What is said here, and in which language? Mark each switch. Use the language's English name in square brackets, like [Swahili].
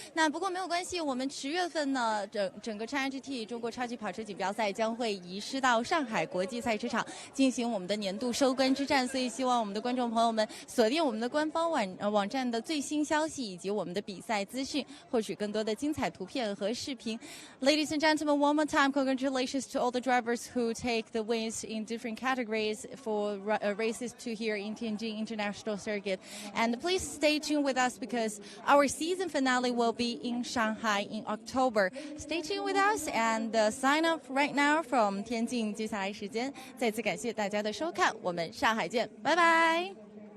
[Chinese] 那不过没有关系，我们10月份呢，整个 GT 中国超级跑车锦标赛将会移师到上海国际赛车场进行我们的年度收官之战，所以希望我们的观众朋友们锁定我们的官方网站的最新消息以及我们的比赛资讯，获取更多的精彩图片和视频。 [English] Ladies and gentlemen, one more time, congratulations to all the drivers who take the wins in different categories for races to here in Tianjin International Circuit. And please stay tuned with us because our season finale will be in Shanghai in October. Stay tuned with us and sign up right now from 天津。 [Chinese] 接下来时间，再次感谢大家的收看，我们上海见，拜拜。